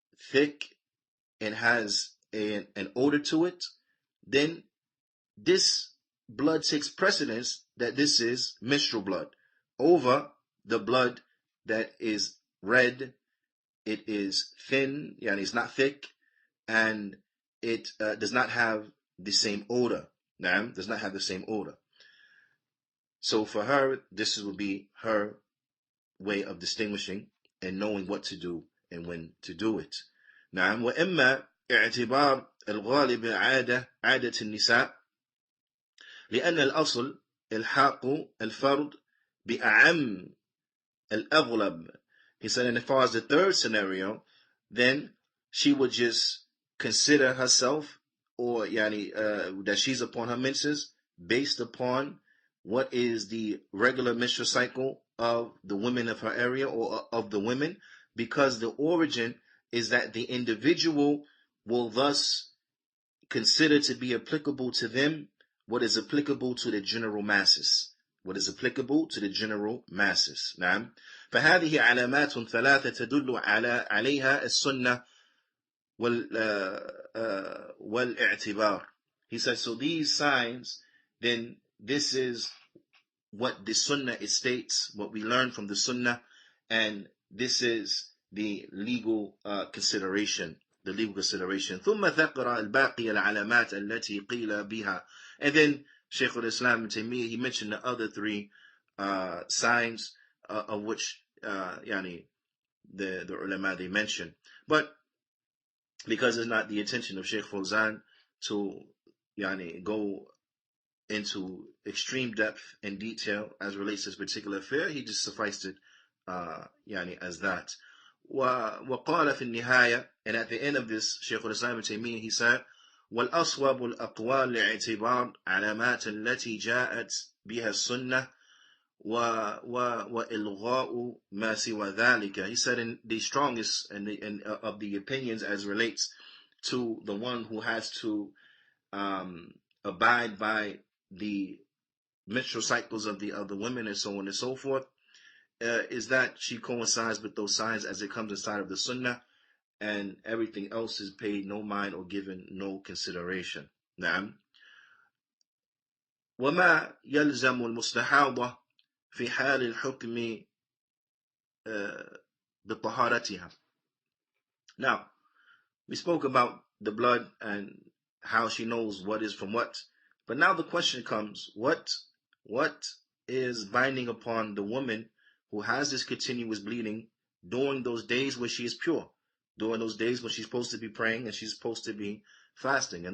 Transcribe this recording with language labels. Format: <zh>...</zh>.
<en>thick, and has an odor to it, then this blood takes precedence that this is menstrual blood over the blood that is red, it is thin, it's not thick, and it does not have the same odor. Does not have the same odor. So for her, this would be her way of distinguishing and knowing what to do and when to do it.</en> <ar>نعم. وإما اعتبار الغالب عادة النساء لأن الأصل الحاق الفرد بأعم الأغلب.</ar> <en>He said, and as far as the third scenario, then she would just consider herself or that she's upon her menses based upon what is the regular menstrual cycle of the women of her area or of the women, because the origin is that the individual will thus consider to be applicable to them what is applicable to the general masses. What is applicable to the general masses.</en> <ar>نعم. فهذه علامات ثلاثة تدل عليها السنة والاعتبار.</ar> <en>He says, so these signs, then this is what the sunnah states, what we learn from the sunnah, and this is the legal consideration. The legal consideration.</en> <ar>ثم ذكر الباقي العلامات التي قيل بها.</ar> <en>And then Shaykh al-Islam ibn Taymiyyah, he mentioned the other 3 signs of which the ulama they mentioned. But because it's not the intention of Shaykh Fawzan to go into extreme depth and detail as relates to this particular affair, he just sufficed it as that.</en> <ar>وقال في النهاية,</ar> <en>and at the end of this, Shaykh al-Islam ibn Taymiyyah, he said,</en> <ar>والأصوب الأقوال لاعتبار علامات التي جاءت بها السنة وإلغاء ما سوى ذلك.</ar> <en>He said, in the strongest of the opinions as relates to the one who has to abide by the menstrual cycles of the other women and so on and so forth, is that she coincides with those signs as it comes inside of the sunnah, and everything else is paid no mind or given no consideration.</en> <ar>نعم. وما يلزم المستحاضة في حال الحكم بطهارتها.</ar> <en>Now, we spoke about the blood and how she knows what is from what. But now the question comes, what is binding upon the woman who has this continuous bleeding during those days when she is pure, during those days when she's supposed to be praying and she's supposed to be fasting?</en>